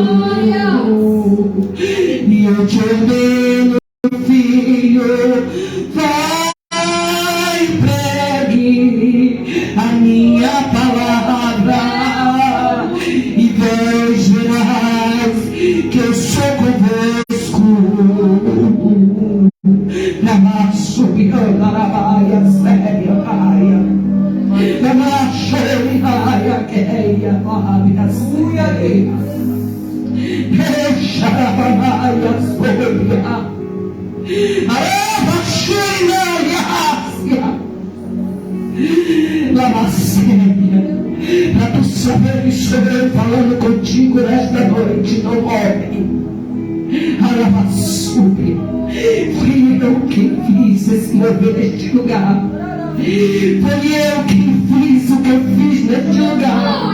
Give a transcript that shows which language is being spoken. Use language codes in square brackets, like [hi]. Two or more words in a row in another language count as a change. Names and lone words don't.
[pt] E eu te ordeno, filho, minha palavra e vós verás que eu sou convosco. Namassuriandarabaia, séria, raia. Namassuriandarabaia, queia, raia, suia, Xarabaia, soria. Araba, xurinaia, Lamacéria, para tu saber que estou falando contigo nesta noite, não morre. Arabassubi, fui eu quem fiz esse mover neste lugar. Foi eu quem fiz o que eu fiz neste lugar.